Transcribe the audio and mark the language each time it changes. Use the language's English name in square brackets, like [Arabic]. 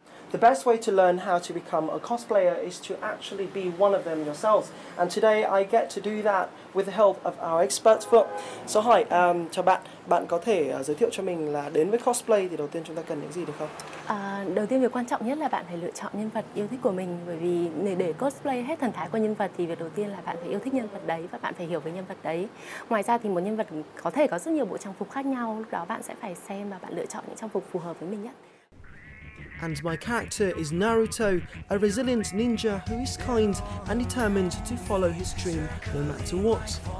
[English] The best way to learn how to become a cosplayer is to actually be one of them yourselves. And today I get to do that with the help of our expert Phượng. [Vietnamese] So hỏi, chào bạn, bạn có thể giới thiệu cho mình là đến với cosplay thì đầu tiên chúng ta cần những gì được không? Đầu tiên việc quan trọng nhất là bạn phải lựa chọn nhân vật yêu thích của mình, bởi vì để cosplay hết thần thái của nhân vật thì việc đầu tiên là bạn phải yêu thích nhân vật đấy và bạn phải hiểu về nhân vật đấy. Ngoài ra thì một nhân vật có thể có rất nhiều bộ trang phục khác nhau, lúc đó bạn sẽ phải xem và bạn lựa chọn những trang phục phù hợp với mình nhất. [English] And my character is Naruto, a resilient ninja who is kind and determined to follow his dream no matter what.